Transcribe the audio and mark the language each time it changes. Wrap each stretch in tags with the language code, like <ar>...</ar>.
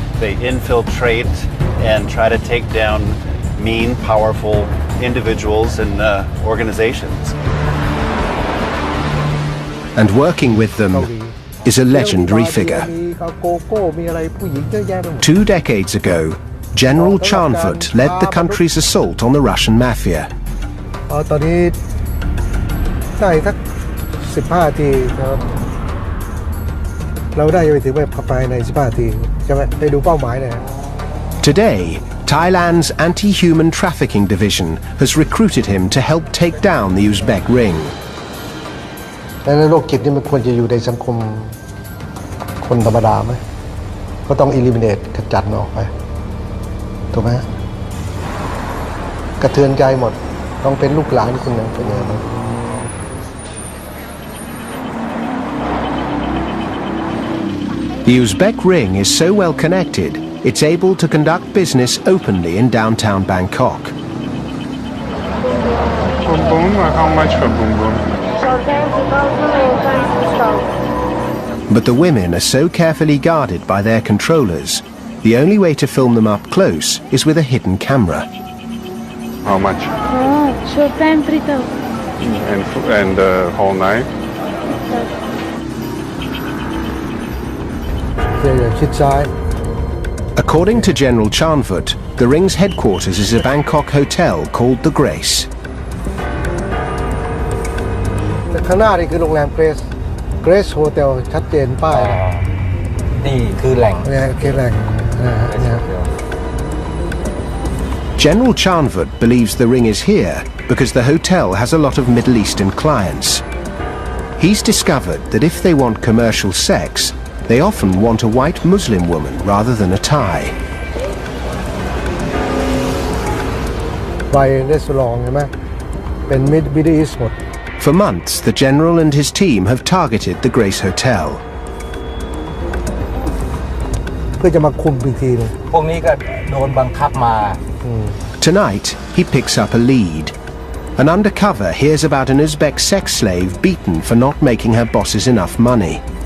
<en>They infiltrate and try to take down mean, powerful individuals and organizations. And working with them is a legendary figure. 2 decades ago, General Chanfort led the country's assault on the Russian mafia.</en> <th>ตอนนี้ได้สัก15 นาทีนะครับเราได้ไปถึงแบบภายใน15 นาทีใช่ไหมไปดูเป้าหมายเนี่ย</th> <en>Today, Thailand's anti-human trafficking division has recruited him to help take down the Uzbek ring.</en> <th>แต่ในโรคจิตนี่มันควรจะอยู่ในสังคมคนธรรมดาไหมก็ต้อง eliminate ขจัดมันออกไปถูกไหมกระเทือนใจหมดต้องเป็นลูกหลานคนหนึ่งเป็นอย่างนั้น</th> <en>The Uzbek ring is so well connected, it's able to conduct business openly in downtown Bangkok. Boom boom, how much for boom boom? But the women are so carefully guarded by their controllers, the only way to film them up close is with a hidden camera. How much? Short time 3,000. And the whole night?</en> <th>อย่าชิดซ้าย</th> <en>According to General Chanfort, the ring's headquarters is a Bangkok hotel called The Grace.</en> <th>แต่ข้างหน้านี่คือโรงแรมเกรซHotel ชัดเจนป้าย นี่คือแหล่ง เนี่ยคือแหล่งนะครับ</th> <en>General Chanfort believes the ring is here because the hotel has a lot of Middle Eastern clients. He's discovered that if they want commercial sex, they often want a white Muslim woman rather than a Thai.</en> <th>ไปรีสอร์ทใช่ไหมเป็นมิดเดิลอีสต์หมด</th> <en>For months, the general and his team have targeted the Grace Hotel.</en> <th>เพื่อจะมาคุมอีกทีนึง พวกนี้ก็โดนบังคับมา</th> <en>Tonight, he picks up a lead. An undercover hears about an Uzbek sex slave beaten for not making her bosses enough money.</en>